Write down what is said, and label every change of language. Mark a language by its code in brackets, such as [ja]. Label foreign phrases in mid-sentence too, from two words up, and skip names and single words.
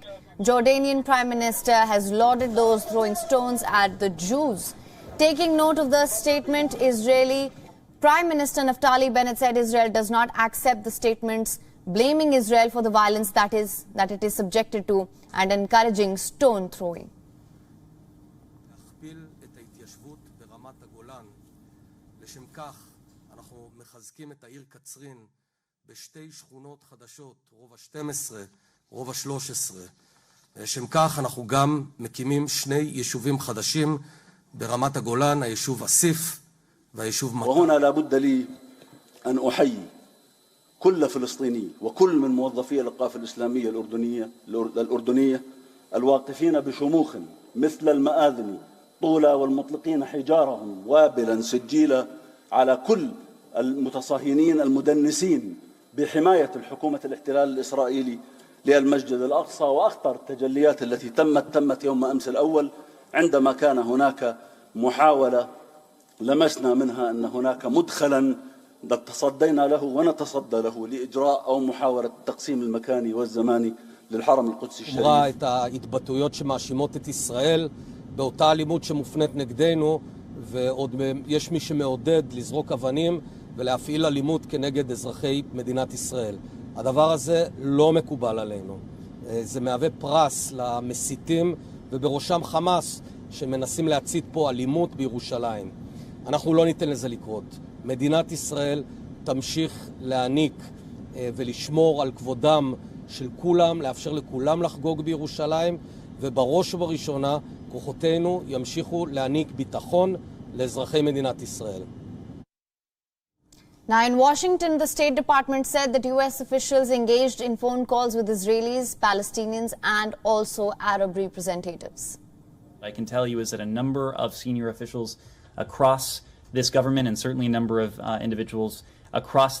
[en] Jordanian Prime Minister has lauded those throwing stones at the Jews. Taking note of the statement, Israeli Prime Minister Naftali Bennett said Israel does not accept the statements blaming Israel for the violence that it is subjected to and encouraging stone throwing. [he] לשם כך אנחנו גם מקימים שני יישובים חדשים ברמת הגולן, היישוב אסיף והיישוב מטה. [ar] وهنا لابد لي أن أحيي كل فلسطيني وكل من موظفي القافة الإسلامية الأردنية الواقفين بشموخ مثل المآذن طولا والمطلقين حجارهم وابلا سجيلا على كل المتصهينين المدنسين بحماية الحكومة الاحتلال الإسرائيلي للمسجد الأقصى. وأخطر التجليات التي تمت يوم أمس الأول عندما كان هناك محاولة لمسنا منها أن هناك مدخلا تصدينا له ونتصدى له لإجراء أو محاولة التقسيم المكاني والزماني للحرم القدس الشريف. [he] אמרה את ההתבטאויות שמאשימות את ישראל באותה אלימות שמופנית נגדנו, ועוד יש מי שמעודד לזרוק אבנים ולהפעיל אלימות כנגד אזרחי מדינת ישראל. הדבר הזה לא מקובל עלינו. זה מהווה פרס למסיתים ובראשם חמאס שמנסים להצית פה אלימות בירושלים. אנחנו לא ניתן לזה לקרות. מדינת ישראל תמשיך להעניק ולשמור על כבודם של כולם, לאפשר לכולם לחגוג בירושלים, ובראש ובראשונה כוחותינו ימשיכו להעניק ביטחון לאזרחי מדינת ישראל. [en] Now in Washington, the State Department said that U.S. officials engaged in phone calls with Israelis, Palestinians, and also Arab representatives. What I can tell you is that a number of senior officials across this government, and certainly a number of individuals across